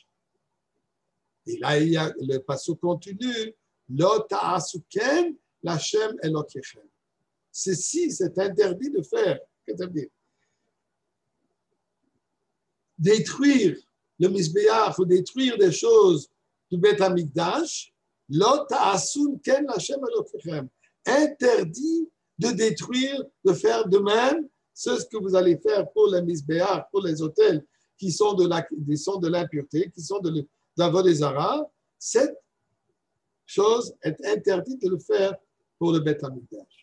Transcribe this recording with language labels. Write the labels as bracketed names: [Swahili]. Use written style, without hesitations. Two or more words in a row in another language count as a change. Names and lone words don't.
[French] Et là, il y a le passage continue [Hebrew] לא תעשון כן להשם אלקיכם. [French] Ceci, c'est interdit de faire. Qu'est-ce que ça veut dire? Détruire le Misbéach ou détruire des choses du Beth Amikdash, [Hebrew] לא תעשון כן להשם אלקיכם. [French] Interdit de détruire, de faire de même, c'est ce que vous allez faire pour les Misbéach, pour les autels qui sont de l'impureté, qui sont de la Vodezara. Cette chose est interdite de le faire pour le Beth Amikdash.